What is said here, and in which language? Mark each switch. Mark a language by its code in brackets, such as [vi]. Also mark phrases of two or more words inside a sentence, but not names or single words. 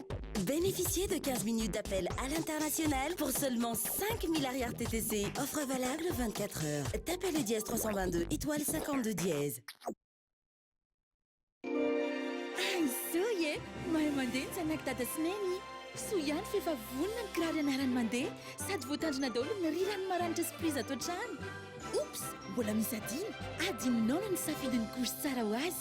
[fr] Bénéficiez de 15 minutes d'appel à l'international pour seulement 5000 arrière TTC. Offre valable 24 heures. Tapez le dièse 322 étoile 52 dièse. [mg] Soye, mahay mandeha ny zanak'i Sineny. Soa ihany fefa vonona ny kiraro ianarany mandeha sady voatandrina daholo ny rirany maranitra sy prizy ato an-trano. Oops, mbola misy adininao no nisafidy ny kosy tsara ho azy.